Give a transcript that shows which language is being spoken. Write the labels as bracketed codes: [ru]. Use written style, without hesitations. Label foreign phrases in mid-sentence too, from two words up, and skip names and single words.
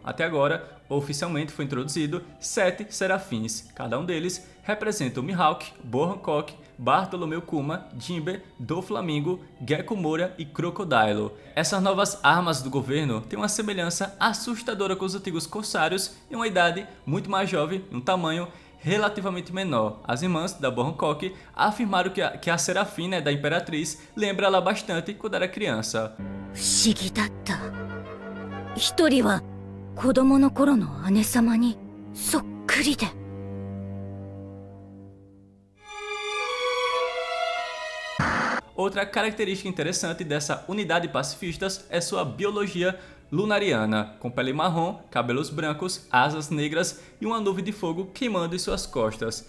[pt] Até agora, oficialmente foi introduzido 7 Serafins, cada um deles representa o Mihawk, Boa Hancock, Bartolomeu Kuma, Jinbe, Doflamingo, Gekko Moria e Crocodilo. Essas novas armas do governo têm uma semelhança assustadora com os antigos corsários em uma idade muito mais jovem e um tamanho relativamente menor. As irmãs da Boa Hancock afirmaram que a Serafim, da Imperatriz, lembra ela bastante quando era criança. [ja] 不思議だった。一人は子供の頃の姉様にそっくりで。 [pt] Outra característica interessante dessa unidade de pacifistas é sua biologia lunariana, com pele marrom, cabelos brancos, asas negras e uma nuvem de fogo queimando em suas costas.